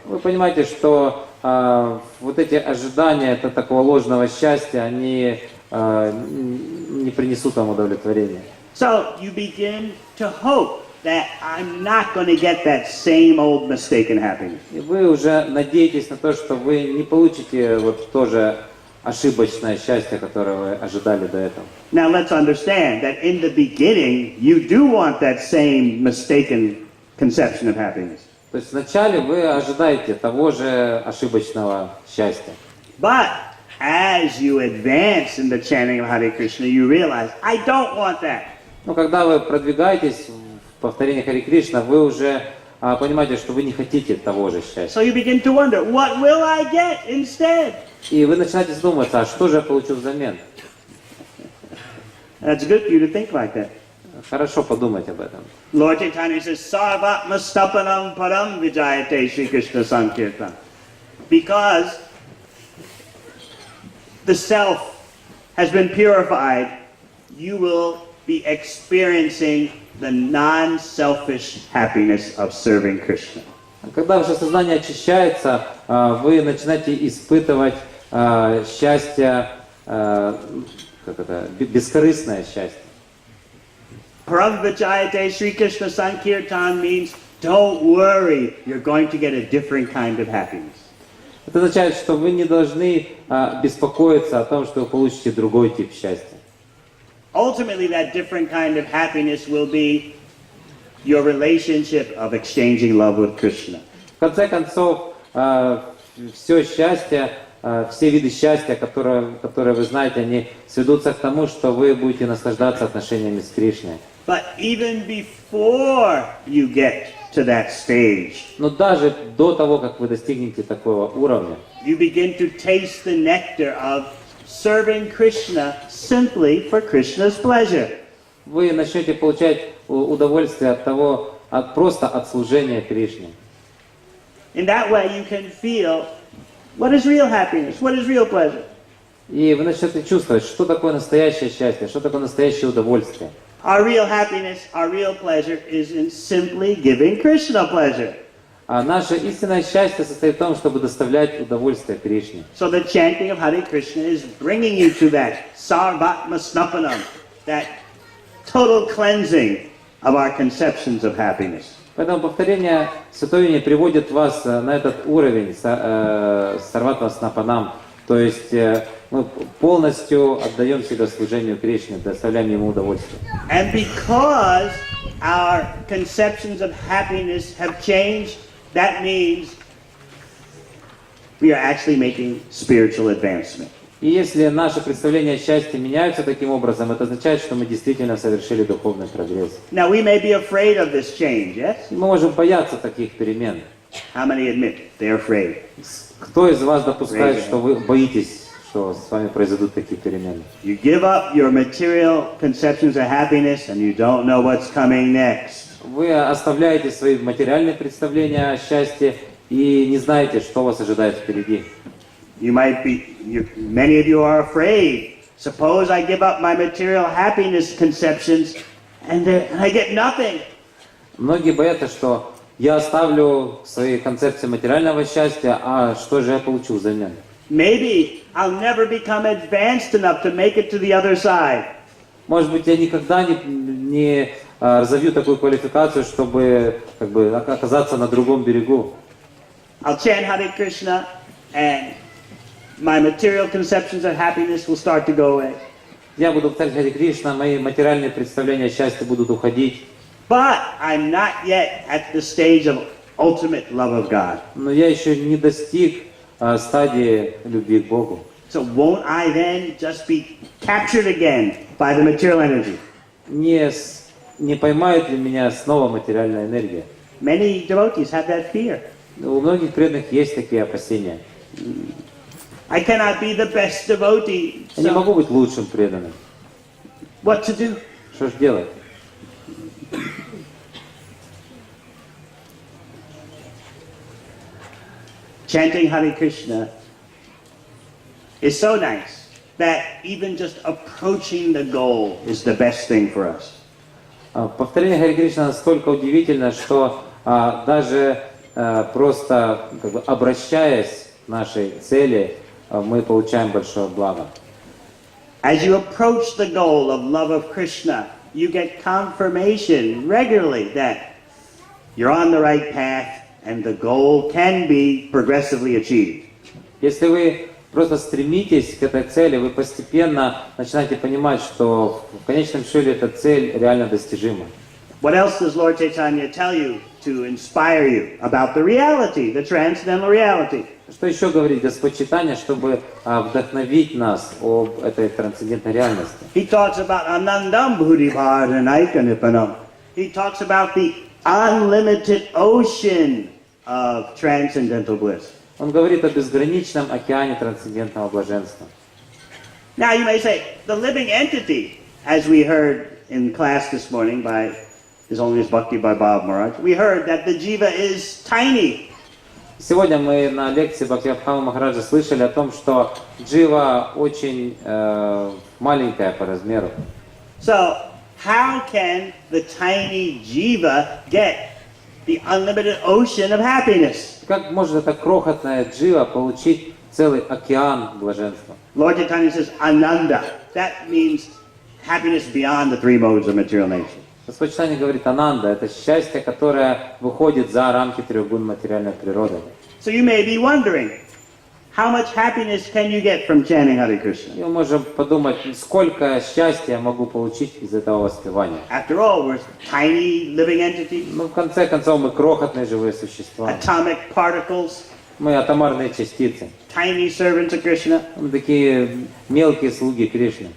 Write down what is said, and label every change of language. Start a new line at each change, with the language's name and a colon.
Russian: Вы понимаете, что вот эти ожидания это такого ложного счастья, они не принесут вам удовлетворения.
English: So you begin to hope that I'm not going to get that same old mistaken happiness.
Russian: И вы уже надеетесь на то, что вы не получите вот тоже ошибочное счастье, которое вы ожидали до этого.
English: Now let's understand that in the beginning you do want that same mistaken conception of happiness.
Russian: То есть вначале вы ожидаете того же ошибочного счастья.
English: But as you advance in the chanting of Hare Krishna, you realize, I don't want that.
Russian: Но когда вы продвигаетесь в повторении Харе Кришна, вы уже понимаете, что вы не хотите того же счастья.
English: So you begin to wonder, what will I get instead?
Russian: И вы начинаете задумываться, а что же я получу взамен?
English: That's good for you to think like that.
Russian: Хорошо подумать об этом.
English: Lord Chaitanya says,
Sanskrit: Sarvatma Stapanam Param Vijayate Sri Krishna Sankirtan.
English: Because the self has been purified, you will be experiencing the non-selfish happiness of serving Krishna.
Russian: Когда ваше сознание очищается, вы начинаете испытывать счастье, бескорыстное счастье.
Sanskrit: Param Vijayate Sri Krishna Sankirtan
English: means, don't worry, you're going to get a different kind of happiness.
Russian: Это означает, что вы не должны беспокоиться о том, что вы получите другой тип счастья.
English: Ultimately, that different kind of happiness will be your relationship of exchanging love with Krishna.
Russian: В конце концов, все счастье, все виды счастья, которые вы знаете, они сведутся к тому, что вы будете наслаждаться отношениями с Кришной.
English: But even before you get to that stage,
Russian: Но даже до того, как вы достигнете такого уровня,
English: you begin to taste the nectar of serving Krishna simply for Krishna's pleasure.
Russian: вы начнете получать удовольствие от того, просто от служения Кришне.
English: In that way, you can feel what is real happiness, what is real pleasure.
Russian: И вы начнете чувствовать, что такое настоящее счастье, что такое настоящее удовольствие.
English: Our real happiness, our real pleasure is in simply giving Krishna pleasure.
Russian: А наше истинное счастье состоит в том, чтобы доставлять удовольствие Кришне.
English: So the chanting of Hare Krishna is bringing you to that sarvatma snapanam, that total cleansing of our conceptions of happiness.
Russian: Поэтому повторение Святой Имени приводит вас на этот уровень сарватва снапанам, то есть мы полностью отдаем себя служению Кришне, доставляем ему удовольствие.
English: And because our conceptions of happiness have changed, that means we are actually making spiritual advancement.
Russian: И если наши представления о счастье меняются таким образом, это означает, что мы действительно совершили духовный прогресс.
English: Now we may be afraid of this change, yes?
Russian: Мы можем бояться таких перемен.
English: How many admit they're afraid?
Russian: Кто из вас допускает, что вы боитесь, что с вами произойдут такие перемены?
English: You give up your material conceptions of happiness and you don't know what's coming next.
Russian: Вы оставляете свои материальные представления о счастье и не знаете, что вас ожидает впереди.
English: Many of you are afraid. Suppose I give up my material happiness conceptions and I get nothing.
Russian: Многие боятся, что я оставлю свои концепции материального счастья, а что же я получу взамен?
English: Maybe I'll never become advanced enough to make it to the other side.
Russian: Может быть, я никогда не разовью такую квалификацию, чтобы оказаться на другом берегу.
English: I'll chant Hare Krishna and my material conceptions of happiness will start to go away.
Russian: Я буду повторять Харе Кришна, мои материальные представления о счастье будут уходить.
English: But I'm not yet at the stage of ultimate love of God.
Russian: Но я еще не достиг стадии любви к Богу.
English: So won't I then just be captured again by the material energy?
Russian: не поймает ли меня снова материальная энергия.
English: Many devotees have that fear.
Russian: У многих преданных есть такие опасения.
English: I cannot be the best devotee.
Russian: Я не
English: So
Russian: могу быть лучшим преданным.
English: what to do?
Russian: Что ж делать?
English: Chanting Hare Krishna is so nice that even just approaching the goal is the best thing for us.
Russian: Повторение Харе Кришна настолько удивительно, что даже просто как бы, обращаясь к нашей цели, мы получаем большое благо.
English: As you approach the goal of love of Krishna, you get confirmation regularly that you're on the right path and the goal can be progressively achieved.
Russian: Если вы просто стремитесь к этой цели, вы постепенно начинаете понимать, что в конечном счете эта цель реально достижима.
English: What else does Lord Chaitanya tell you to inspire you about the reality, the transcendental reality?
Russian: Что еще говорит Господь Чайтанья, чтобы вдохновить нас об этой трансцендентной реальности?
English: He talks about
Sanskrit: anandam bhudibhadanaikanipanam.
English: He talks about the unlimited ocean of transcendental bliss.
Russian: Он говорит о безграничном океане трансцендентного блаженства.
English: Now you may say, the living entity, as we heard in class this morning by His Holiness Bhakti by Bob Maharaj, we heard that the jiva is tiny.
Russian: Сегодня мы на лекции Бхактивиданты Махараджа слышали о том, что джива очень маленькая по размеру.
English: So how can the tiny jiva get the unlimited ocean of happiness?
Russian: Как может эта крохотная джива получить целый океан блаженства?
English: Lord Chaitanya says ananda. That means happiness beyond the three modes of material nature.
Russian: Господь Чайтанья говорит ананда, это счастье, которое выходит за рамки трех гун материальной природы.
English: So you may be wondering, how much happiness can you get from chanting Hare Krishna?
Russian: И мы можем подумать, сколько счастья я могу получить из этого воспевания.
English: After all, we're tiny living entities,
Russian: Ну, в конце концов, мы крохотные живые существа.
English: atomic particles,
Russian: Мы атомарные частицы.
English: tiny servants of Krishna.
Russian: Мы такие мелкие слуги Кришны.